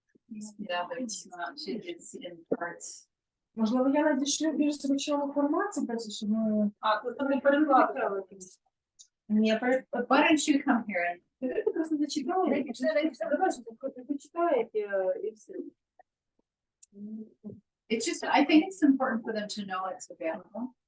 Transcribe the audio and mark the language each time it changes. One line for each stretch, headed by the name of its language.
English: Yeah, but it's not, it's in parts.
Ukrainian: Можливо, я надішлю більш звичайну формацію, щоб ми... тут не перекладали. Ні,
English: Why don't you come here and
Ukrainian: ви просто зачитаєте. Ви читаєте і все.
English: it's just, I think it's important for them to know it's available.